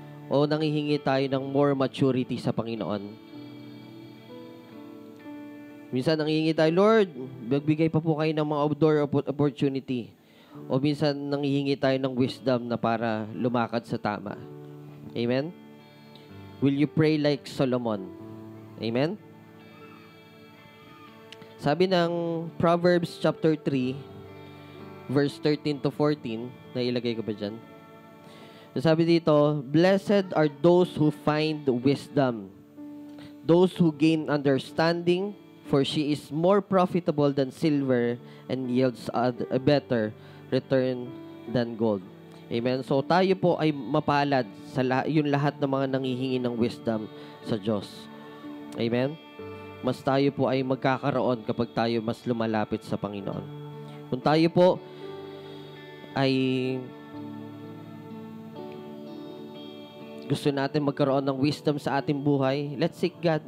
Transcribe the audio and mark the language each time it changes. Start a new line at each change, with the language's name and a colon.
Filipino: O nangihingi tayo ng more maturity sa Panginoon. Minsan nangihingi tayo, Lord, magbigay pa po kayo ng mga outdoor opportunity. O minsan nangihingi tayo ng wisdom na para lumakad sa tama. Amen?
English: Will you pray like Solomon? Amen?
Filipino: Sabi ng Proverbs chapter 3, verse 13 to 14, nailagay ko ba dyan? Sabi dito,
English: blessed are those who find wisdom, those who gain understanding, for she is more profitable than silver and yields a better return than gold. Amen?
Filipino: So tayo po ay mapalad sa yung lahat ng mga nanghihingi ng wisdom sa Diyos. Amen? Mas tayo po ay magkakaroon kapag tayo mas lumalapit sa Panginoon. Kung tayo po ay gusto natin magkaroon ng wisdom sa ating buhay,
English: let's seek God.